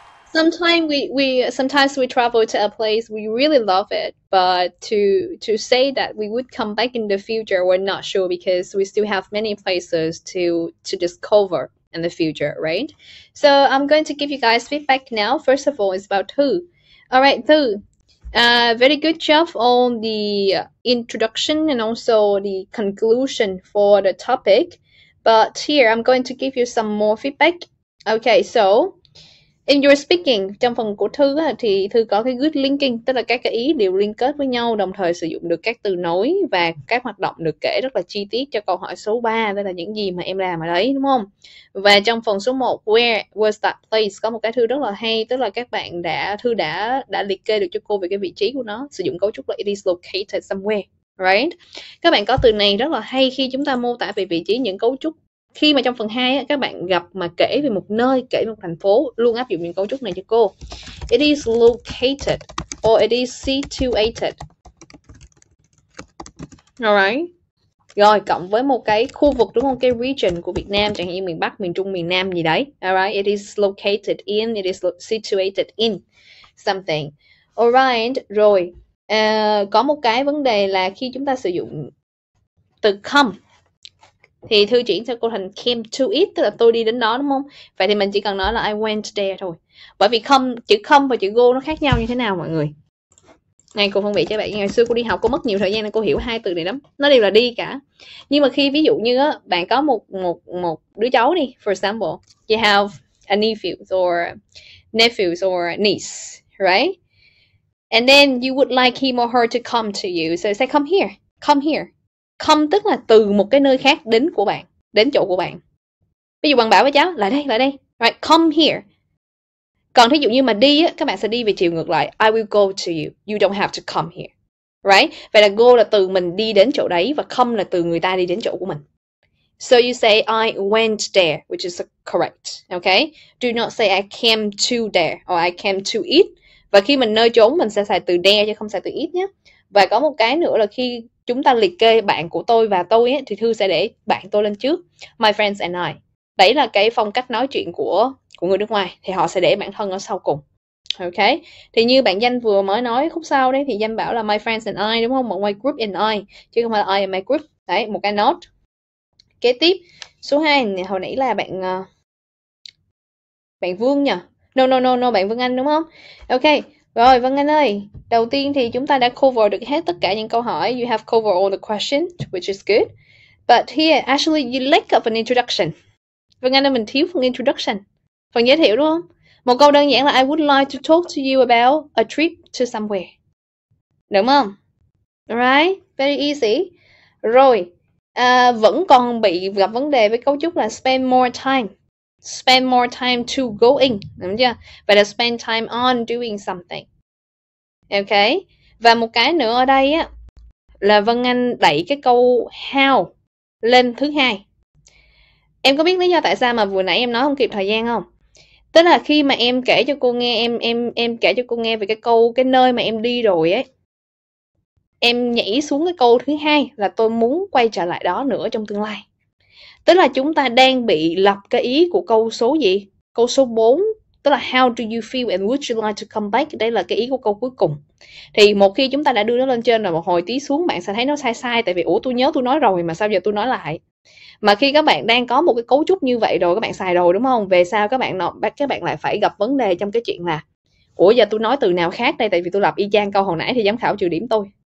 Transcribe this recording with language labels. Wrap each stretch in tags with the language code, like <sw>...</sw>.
<en>Sometimes we travel to a place we really love it, but to say that we would come back in the future, we're not sure because we still have many places to discover in the future, right? So I'm going to give you guys feedback now. First of all, it's about Thư. All right, Thư. Very good job on the introduction and also the conclusion for the topic. But here I'm going to give you some more feedback. Okay, so in your speaking,</en> <vi>trong phần của Thư thì Thư có cái good linking, tức là các cái ý đều liên kết với nhau, đồng thời sử dụng được các từ nối và các hoạt động được kể rất là chi tiết cho câu hỏi số 3, đó là những gì mà em làm ở đấy, đúng không? Và trong phần số 1,</vi> <en>where was that place,</en> <vi>có một cái Thư rất là hay, tức là các bạn Thư đã liệt kê được cho cô về cái vị trí của nó, sử dụng cấu trúc là</vi> <en>it is located somewhere, right?</en> <vi>Các bạn có từ này rất là hay khi chúng ta mô tả về vị trí những cấu trúc. Khi mà trong phần 2 các bạn gặp mà kể về một nơi, kể về một thành phố, luôn áp dụng những cấu trúc này cho cô.</vi> <en>It is located or it is situated. Alright.</en> <vi>Rồi, cộng với một cái khu vực, đúng không? Cái region của Việt Nam, chẳng hạn như miền Bắc, miền Trung, miền Nam gì đấy.</vi> <en>Alright, it is located in, it is situated in something. Alright, rồi.</en> <vi>Có một cái vấn đề là khi chúng ta sử dụng từ come thì Thư chuyển cho cô thành</vi> <en>came to it,</en> <vi>tức là tôi đi đến đó, đúng không? Vậy thì mình chỉ cần nói là</vi> <en>I went there</en> <vi>thôi. Bởi vì chữ come và chữ go nó khác nhau như thế nào mọi người? Này cô phân biệt cho bạn, ngày xưa cô đi học cô mất nhiều thời gian nên cô hiểu hai từ này lắm. Nó đều là đi cả. Nhưng mà khi ví dụ như á, bạn có một đứa cháu đi,</vi> <en>for example, you have a nephews or niece, right? And then you would like him or her to come to you. So say come here, come here.</en> <vi>Come tức là từ một cái nơi khác đến của bạn, đến chỗ của bạn. Ví dụ bạn bảo với cháu, lại đây.</vi> <en>Right, come here.</en> <vi>Còn thí dụ như mà đi á, các bạn sẽ đi về chiều ngược lại.</vi> <en>I will go to you. You don't have to come here. Right?</en> <vi>Vậy là go là từ mình đi đến chỗ đấy và come là từ người ta đi đến chỗ của mình.</vi> <en>So you say I went there, which is correct. Okay? Do not say I came to there or I came to it.</en> <vi>Và khi mình nơi trốn mình sẽ xài từ there chứ không xài từ it nhé. Và có một cái nữa là khi chúng ta liệt kê bạn của tôi và tôi ấy, thì Thư sẽ để bạn tôi lên trước.</vi> <en>My friends and I.</en> <vi>Đấy là cái phong cách nói chuyện của người nước ngoài. Thì họ sẽ để bản thân ở sau cùng. Ok. Thì như bạn Danh vừa mới nói khúc sau đấy, thì Danh bảo là</vi> <en>my friends and I,</en> <vi>đúng không? Một</vi> <en>my group and I,</en> <vi>chứ không phải là</vi> <en>I and my group.</en> <vi>Đấy, một cái note. Kế tiếp, số 2, hồi nãy là bạn Vương nhỉ? No, bạn Vương Anh đúng không? Ok. Rồi Vân Anh ơi, đầu tiên thì chúng ta đã cover được hết tất cả những câu hỏi.</vi> <en>You have covered all the questions, which is good. But here, actually, you lack of an introduction.</en> <vi>Vân Anh ơi, mình thiếu phần introduction. Phần giới thiệu đúng không? Một câu đơn giản là</vi> <en>I would like to talk to you about a trip to somewhere.</en> <vi>Đúng không?</vi> <en>Alright, very easy.</en> <vi>Rồi, vẫn còn bị gặp vấn đề với cấu trúc là spend more time.</vi> <en>Spend more time to going,</en> <vi>đúng chưa? Vậy là</vi> <en>spend time on doing something. Ok.</en> <vi>Và một cái nữa ở đây á là Vân Anh đẩy cái câu how lên thứ 2. Em có biết lý do tại sao mà vừa nãy em nói không kịp thời gian không? Tức là khi mà em kể cho cô nghe, em kể cho cô nghe về cái nơi mà em đi rồi ấy. Em nhảy xuống cái câu thứ 2 là tôi muốn quay trở lại đó nữa trong tương lai. Tức là chúng ta đang bị lặp cái ý của câu số gì? Câu số 4, tức là</vi> <en>how do you feel and would you like to come back?</en> <vi>Đây là cái ý của câu cuối cùng. Thì một khi chúng ta đã đưa nó lên trên rồi một hồi tí xuống, bạn sẽ thấy nó sai. Tại vì tôi nhớ tôi nói rồi mà sao giờ tôi nói lại. Mà khi các bạn đang có một cái cấu trúc như vậy rồi, các bạn xài rồi đúng không? Về sau các bạn lại phải gặp vấn đề trong cái chuyện là ủa giờ tôi nói từ nào khác đây, tại vì tôi lập y chang câu hồi nãy thì giám khảo trừ điểm tôi.</vi>